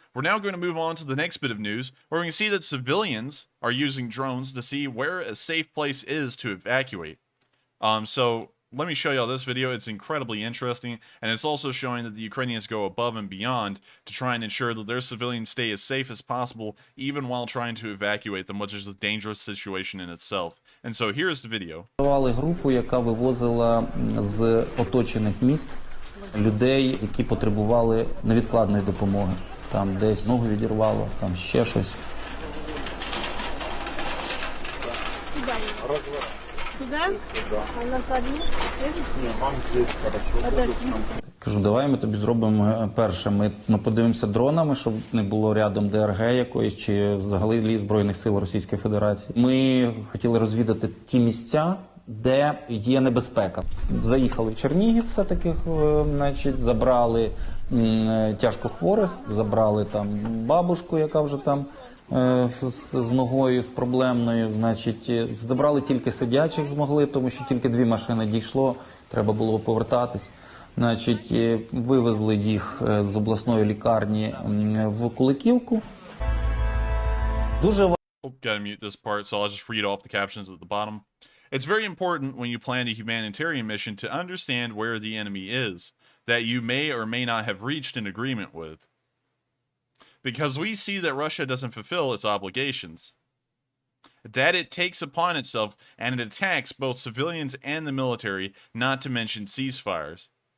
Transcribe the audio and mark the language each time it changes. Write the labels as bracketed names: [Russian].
[English] We're now going to move on to the next bit of news, where we can see that civilians are using drones to see where a safe place is to evacuate. So let me show y'all this video. It's incredibly interesting, and it's also showing that the Ukrainians go above and beyond to try and ensure that their civilians stay as safe as possible, even while trying to evacuate them, which is a dangerous situation in itself. And so here's the video. [Ukrainian] Групу, яка вивозила з оточених міст людей, які потребували невідкладної допомоги. Там десь ногу відірвало, там ще щось. Сюда? А на задню? Кажу, давай ми тобі зробимо перше. Ми подивимося дронами, щоб не було рядом ДРГ якоїсь, чи взагалі Збройних сил Російської Федерації. Ми хотіли розвідати ті місця, де є небезпека. Заїхали в Чернігів все-таки, значить, забрали тяжкохворих, забрали там бабушку, яка вже там з ногою, з проблемною, значить, забрали тільки сидячих змогли, тому що тільки 2 машини дійшло, треба було повертатись. Значить, вивезли їх з обласної лікарні в Куликівку. Дуже [English] Oh, gotta mute this part, so I'll just read off the captions at the bottom. It's very important when you plan a humanitarian mission to understand where the enemy is, that you may or may not have reached an agreement with. Because we see that Russia doesn't fulfill its obligations, that it takes upon itself and it attacks both civilians and the military, not to mention ceasefires.